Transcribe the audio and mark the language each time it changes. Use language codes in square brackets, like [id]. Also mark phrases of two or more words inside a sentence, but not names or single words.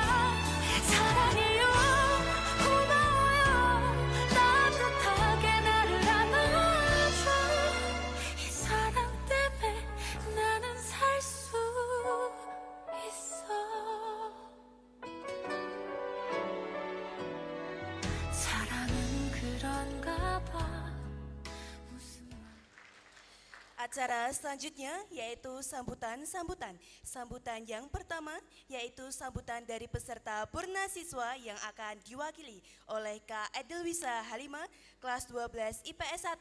[ko] 사랑해요, 고마워요, 따뜻하게 나를 안아줘. 이 사랑 때문에 나는 살 수 있어. 사랑은 그런가 봐. [id] Acara selanjutnya yaitu sambutan-sambutan. Sambutan yang pertama yaitu sambutan dari peserta Purna Siswa yang akan diwakili oleh Kak Edelwisa Halimah kelas 12 IPS 1.